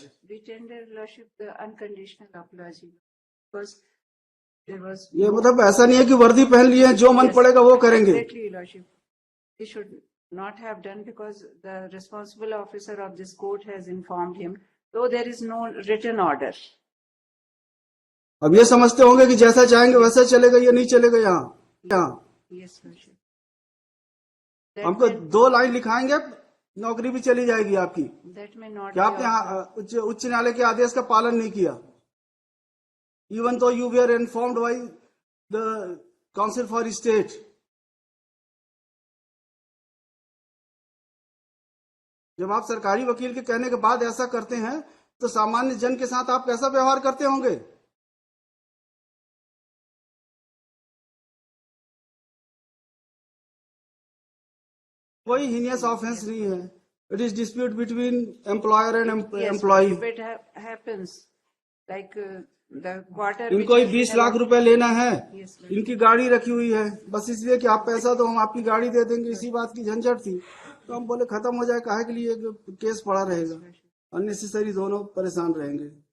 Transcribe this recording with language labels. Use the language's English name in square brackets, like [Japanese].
[English] We tender lordship the unconditional apology because there was [Hindi] ये मतलब ऐसा नहीं है कि वर्दी पहन लिए हैं, जो मन पड़ेगा वो करेंगे। [English] Exactly, lordship. He should not have done because the responsible officer of this court has informed him, though there is no written order. [Hindi] अब ये समझते होंगे कि जैसा चाहेंगे वैसा चलेगा, ये नहीं चलेगा। यहाँ [English] Yes, lordship. [Hindi] हमको 2 लाइन लिखाएंगे, नौकरी भी चली जाएगी आपकी। [English] That may not [Hindi] क्या [English] be [Hindi] आपने उच्च न्यायालय के आदेश का पालन नहीं किया? [English] Even though you were informed by the council for state. [Hindi] जब आप सरकारी वकील के कहने के बाद ऐसा करते हैं तो सामान्य जन के साथ आप कैसा व्यवहार करते होंगे? कोई हीनियस ऑफेंस नहीं है। [English] It is dispute between employer and employee. If it happens, like the quarter. [Hindi] इनको ही 20 लाख रुपए लेना है, [English] Yes, sir. [Hindi] इनकी गाड़ी रखी हुई है, बस इसलिए कि आप पैसा दो हम आपकी गाड़ी दे देंगे, इसी बात की झंझट थी। तो हम बोले खत्म हो जाए, काहे के लिए केस पड़ा रहेगा, अननेसेसरी दोनों परेशान रहेंगे।